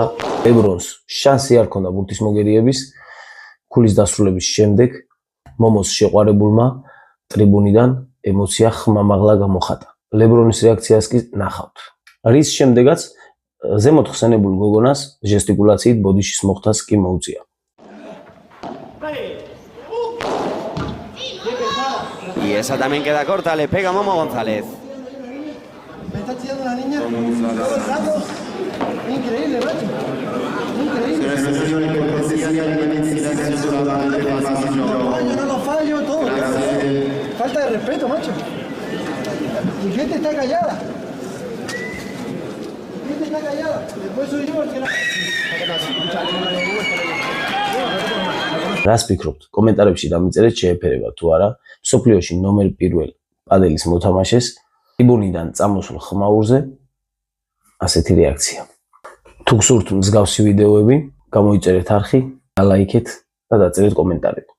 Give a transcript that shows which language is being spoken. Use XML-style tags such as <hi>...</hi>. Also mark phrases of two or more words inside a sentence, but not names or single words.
<ka>ლებრონს შანსი არ ჰქონდა ბურთის მოგერიების. ქულის დასრულების შემდეგ მომოს შეყვარებულმა ტრიბუნიდან ემოცია ხმამაღლა გამოხატა. ლებრონის რეაქციას კი ნახავთ. რის შემდეგაც ზემოთ ხსენებულ გოგონას ჟესტიკულაციით ბოდიშის მოხდას კი მოუწია.</ka> <es>Y esa también queda corta, le pega Momo González. Me está tirando la niña todo el rato. Increíble, macho. Increíble. No lo fallo, todo. Falta de respeto, macho. Mi gente está callada. Mi gente está callada. Después soy yo el que la...</es> <ka>რას ფიქრობთ? კომენტარებში დამიწერეთ შეეფერება თუ არა მსოფლიოში ნომერ პირველ პადელის მოთამაშეს ტრიბუნიდან წამოსულ ხმაურზე ასეთი რეაქცია. თუ გსურთ მსგავსი ვიდეოები, გამოიწერეთ არხი, ლაიქეთ და დაწერეთ კომენტარები.</ka>